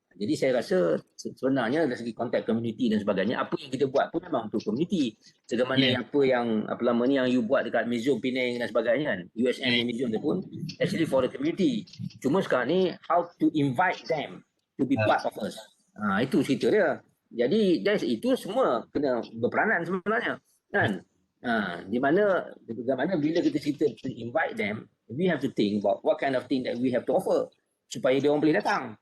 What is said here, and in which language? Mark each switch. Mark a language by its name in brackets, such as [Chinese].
[Malay] Jadi saya rasa sebenarnya dari segi konteks komuniti dan sebagainya, apa yang kita buat pun memang untuk komuniti. Sebagaimana apa yang you buat dekat Museum Penang dan sebagainya kan. [English] USM Museum tu pun actually for the community. [Malay] Cuma sekarang ni [English] how to invite them to be part of us. [Malay] Itu cerita dia. Jadi itu semua kena berperanan sebenarnya. Kan? Di mana bagaimana bila kita cerita [English] to invite them, we have to think about what kind of thing that we have to offer [Malay] supaya dia orang boleh datang.